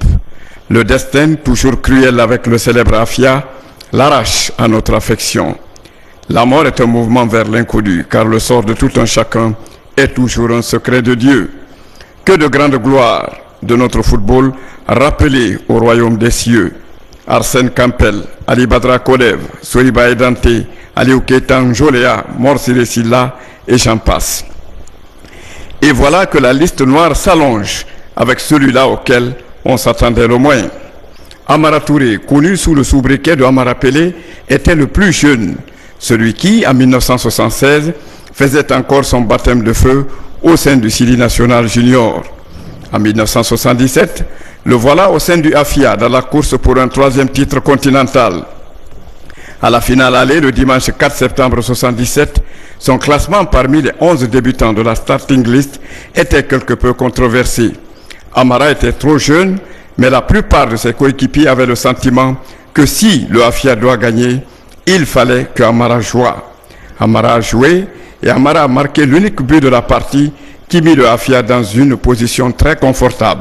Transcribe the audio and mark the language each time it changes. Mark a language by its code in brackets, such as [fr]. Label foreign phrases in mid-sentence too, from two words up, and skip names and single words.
[fr] Le destin, toujours cruel avec le célèbre AFIA, l'arrache à notre affection. La mort est un mouvement vers l'inconnu, car le sort de tout un chacun est toujours un secret de Dieu. Que de grande gloire de notre football rappelé au royaume des cieux. Arsène Campbell, Ali Badra Kolev, Soriba Edante, Aliou Keita Njolea, Morsire Silla et j'en passe. Et voilà que la liste noire s'allonge avec celui-là auquel on s'attendait le moins. Amara Touré, connu sous le sobriquet de Amara Pelé, était le plus jeune, celui qui, en 1976, faisait encore son baptême de feu au sein du Sili National Junior. En 1977, le voilà au sein du AFIA dans la course pour un 3e titre continental. À la finale aller, le dimanche 4 septembre 1977, son classement parmi les 11 débutants de la starting list était quelque peu controversé. Amara était trop jeune, mais la plupart de ses coéquipiers avaient le sentiment que si le AFIA doit gagner, il fallait que Amara jouât. Amara a joué et Amara a marqué l'unique but de la partie qui mit le AFIA dans une position très confortable.